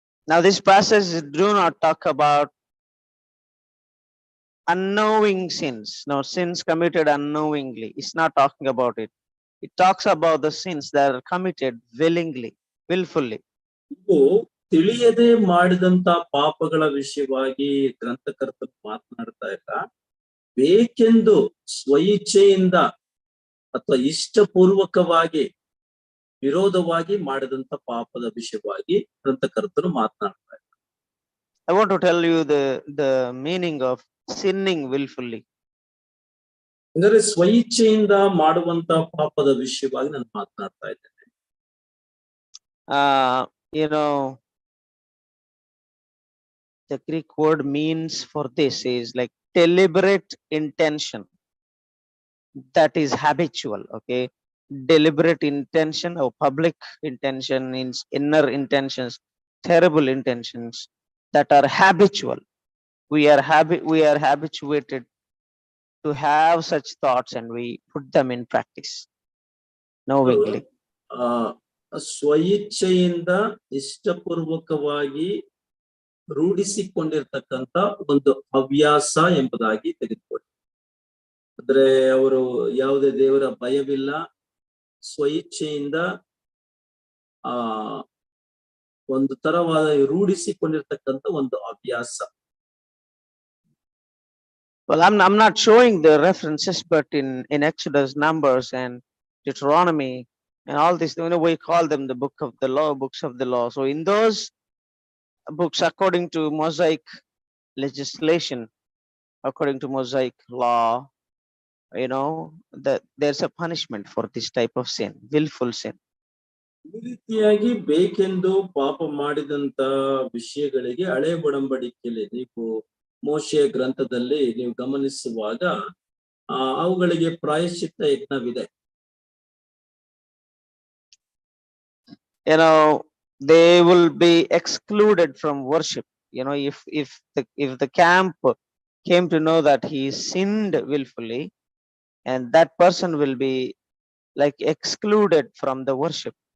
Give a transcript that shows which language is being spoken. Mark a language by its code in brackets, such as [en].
[en] Now this passage do not talk about unknowing sins. No, sins committed unknowingly. It's not talking about it. It talks about the sins that are committed willfully. [kn] ಇವು ತಿಳಿಯದೆ ಮಾಡಿದಂತ ಪಾಪಗಳ ವಿಷಯವಾಗಿ ಗ್ರಂಥಕರ್ತರು ಮಾತನಾಡ್ತಾ ಇಲ್ಲ. ಬೇಕೆಂದು ಸ್ವಇಚ್ಛೆಯಿಂದ ಅಥವಾ ಇಷ್ಟಪೂರ್ವಕವಾಗಿ ವಿರೋಧವಾಗಿ ಮಾಡಿದಂತ ಪಾಪದ ವಿಷಯವಾಗಿ ಗ್ರಂಥಕರ್ತರು ಮಾತನಾಡ್ತಾ ಇಲ್ಲ. [en] I want to tell you the meaning of sinning willfully. [kn] ಅಂದರೆ ಸ್ವಇಚ್ಛೆಯಿಂದ ಮಾಡುವಂತ ಪಾಪದ ವಿಷಯವಾಗಿ ನಾನು ಮಾತನಾಡ್ತಾ ಇದ್ದೇನೆ. [en] You know, the Greek word means for this is like deliberate intention that is habitual. Okay, deliberate intention or public intention means inner intentions, terrible intentions that are habitual. We are habituated to have such thoughts and we put them in practice knowingly. [kn] ಸ್ವಇಚ್ಛೆಯಿಂದ ಇಷ್ಟಪೂರ್ವಕವಾಗಿ ರೂಢಿಸಿಕೊಂಡಿರ್ತಕ್ಕಂಥ ಒಂದು ಹವ್ಯಾಸ ಎಂಬುದಾಗಿ ತೆಗೆದುಕೊಳ್ಳಿ. ಅಂದ್ರೆ ಅವರು ಯಾವುದೇ ದೇವರ ಭಯವಿಲ್ಲ, ಸ್ವಇಚ್ಛೆಯಿಂದ ಒಂದು ತರವಾದ ರೂಢಿಸಿಕೊಂಡಿರ್ತಕ್ಕಂಥ ಒಂದು ಹವ್ಯಾಸ. [en] Well, I'm not showing the references, but in Exodus, Numbers, and Deuteronomy, and all this, we call them the books of the law. So in those books, according to Mosaic legislation, according to Mosaic law, that there's a punishment for this type of sin, willful sin. [kn] ಈ ರೀತಿಯಾಗಿ ಬೇಕೆಂದು ಪಾಪ ಮಾಡಿದಂತ ವಿಷಯಗಳಿಗೆ ಹಳೆ ಒಡಂಬಡಿಕೆಯಲ್ಲಿ ನೀವು ಮೋಶೆಯ ಗ್ರಂಥದಲ್ಲಿ ನೀವು ಗಮನಿಸುವಾಗ ಅವುಗಳಿಗೆ ಪ್ರಾಯಶ್ಚಿತ್ತ ಯಜ್ಞವಿದೆ. [en] They will be excluded from worship. If the camp came to know that he sinned willfully, and that person will be like excluded from the worship.